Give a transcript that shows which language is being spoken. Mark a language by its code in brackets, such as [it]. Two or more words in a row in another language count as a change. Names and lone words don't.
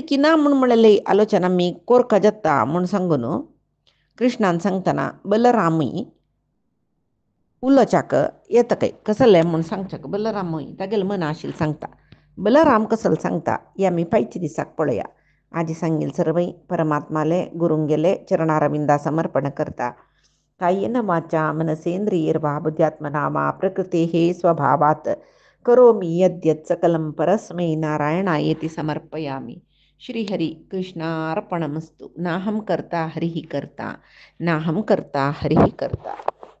[kok] की ना म्हूण म्हणलेली आलोचना आमी कोरका जाता म्हूण सांगून कृष्णान सांगतना बलरामय उलोवच्याक येतकय कसलें म्हूण सांगच्याक बलरामय तागेलें मना आशिल्लें सांगता बलराम कसलें सांगता हे आमी फायच्या दिसाक पळोवया आजी सांगील सर्वय परमात्माले गुरुंगेले चरणारविंदा समर्पण करता [sa] कायेन वाचा मनसेंद्रियैर्वा बुद्ध्यात्मना वा प्रकृतेः स्वभावात् करोमि यद्यत् सकलं परस्मै नारायणायेति समर्पयामि श्रीहरि कृष्णार्पणमस्तु नाहं कर्ता हरिः कर्ता नाहं कर्ता हरिः कर्ता।